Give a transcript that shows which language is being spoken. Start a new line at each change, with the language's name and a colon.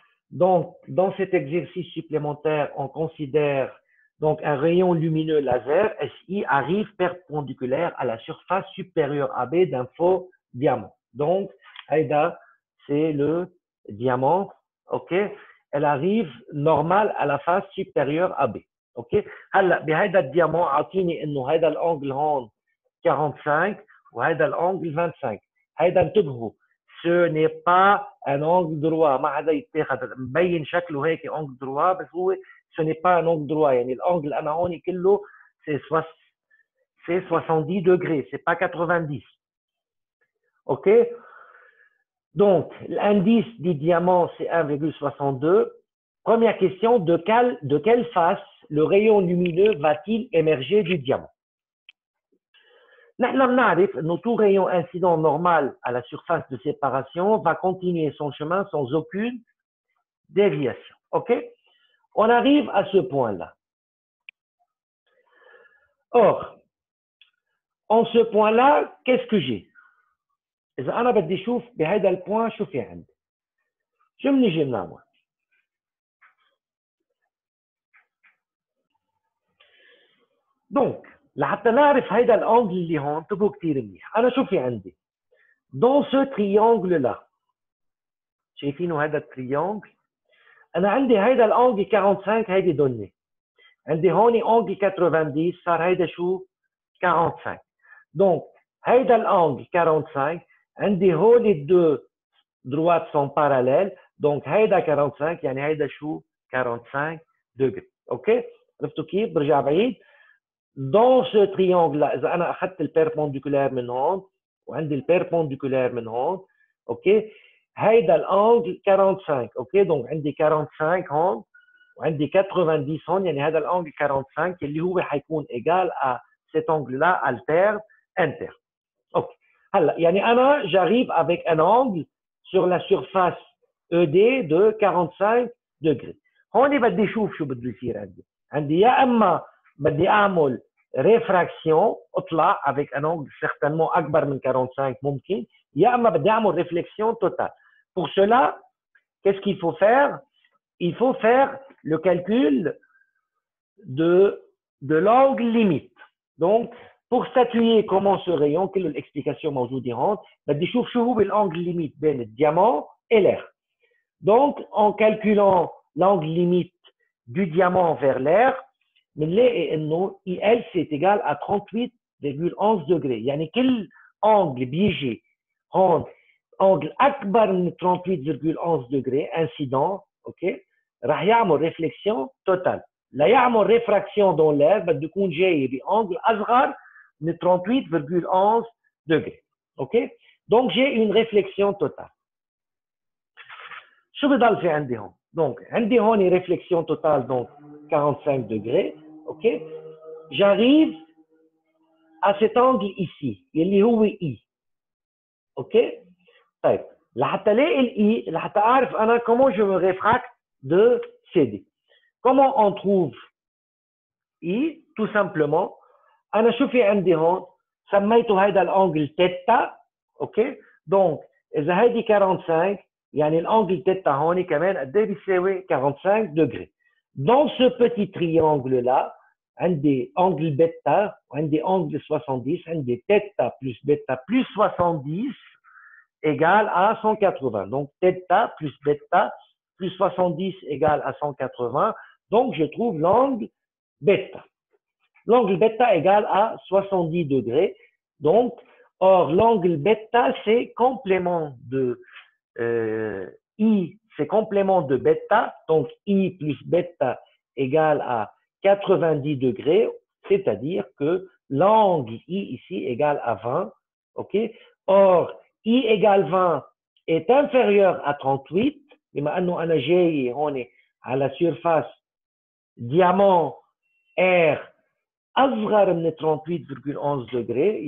French: Donc, dans cet exercice supplémentaire, on considère donc un rayon lumineux laser SI arrive perpendiculaire à la surface supérieure AB d'un faux diamant. Donc, Aïda, c'est le diamant, ok? Elle arrive normale à la face supérieure AB, ok?
Arabic: هلا بهيدا الديامون اعطيني انه هيدا الانجل هون 45 وهيدا الانجل 25. هيدا انتبهوا،
French: ce n'est pas un angle droit،
Arabic: ما حدا يتاخذ مبين شكله هيك angle droit، بس هو ce n'est pas un angle droit. يعني الانجل انا هون كله
French: c'est 70 degrés، c'est pas 90. OK? Donc, l'indice du diamant, c'est 1,62. Première question, de quelle face le rayon lumineux va-t-il émerger du diamant?
Arabic: نحن بنعرف انه
French: tout rayon incident normal à la surface de séparation va continuer son chemin sans aucune déviation. OK? On arrive à ce point-là. Or, en ce point-là, qu'est-ce que j'ai?
Arabic: إذا أنا بدي أشوف بهذا البوان شو في عندي؟ شو بنيجي بنعمل؟ Donc, لحتى نعرف هيدا الانجل اللي هون انتبهوا كثير منيح. أنا شو في عندي؟
French: Dans ce triangle-là،
Arabic: شايفينه هذا التريانجل؟ أنا عندي هيدا الانجل 45 هيدي دوني. عندي هون انجل 90 صار هيدا شو؟ 45. Donc, هيدا الانجل 45 عندي هول الدو
French: droites sont parallèles.
Arabic: Donc, هيدا 45 يعني هيدا شو؟ 45 degrés. اوكي؟ عرفتوا كيف؟ برجع بعيد.
French: Dans ce triangle-là,
Arabic: إذا أنا أخذت البيربنديكولار من هون وعندي البيربنديكولار من هون، اوكي؟ هيدا الانجل 45. اوكي؟ دونك عندي 45 هون وعندي 90 هون، يعني هذا الانجل 45 اللي هو حيكون
French: égal à cet angle-là alterne interne.
Arabic: اوكي. هلا يعني انا
French: j'arrive avec un angle sur la surface ED de 45 degrés.
Arabic: هون بدي اشوف شو بده يصير عندي. عندي يا اما بدي اعمل réfraction اطلع
French: avec un angle certainement
Arabic: اكبر من 45 ممكن، يا اما بدي اعمل réflexion totale.
French: Pour cela, qu'est-ce qu'il faut faire? Il faut faire le calcul de l'angle limite. Donc, pour statuer comment ce rayon, quelle est l'explication
Arabic: موجودة هون، بدي اشوف شو هو
French: l'angle limite بين الdiamant et l'air. Donc, en calculant l'angle limite du diamant vers l'air,
Arabic: بنلاقي انه اي ال سي ايجال
French: à 38,11 degrés.
Arabic: يعني كل angle بيجي هون angle اكبر من 38,11 degrés incident اوكي راح يعمل ريفليكسيون توتال. لا يعمل ريفراكسيون دون لير بده يكون جاي بانجل اصغر من 38,11 degrés. اوكي دونك جي اون ريفليكسيون توتال. شو بضل في عندي هون؟ دونك عندي هون ريفليكسيون توتال دونك 45 degrés.
French: اوكي j'arrive à cet angle ici
Arabic: اللي هو
French: E.
Arabic: اوكي طيب لحتى الاقي الاي لحتى اعرف انا
French: comment je me réfracte de CD. Comment on trouve I? Tout simplement
Arabic: انا شو في عندي هون سميته هيدا الانجل تيتا. اوكي دونك اذا هيدي 45 يعني الانجل تيتا هون كمان قد ايه بيساوي 45 degrés.
French: Dans ce petit triangle là
Arabic: عندي انجل بيتا وعندي انجل 70 عندي تيتا بلس بيتا بلس 70
French: égale à 180. Donc, θ plus bêta plus 70 égale à 180. Donc, je trouve l'angle bêta. L'angle bêta égale à 70 degrés. Donc, or, l'angle bêta, c'est complément de I, c'est complément de bêta. Donc, I plus bêta égale à 90 degrés. C'est-à-dire que l'angle I ici égale à 20. OK? Or, I égale 20 est inférieur à 38.
Arabic: بما انه انا جاي هون على سيرفاس ديامون R اصغر من 38,11 degrés.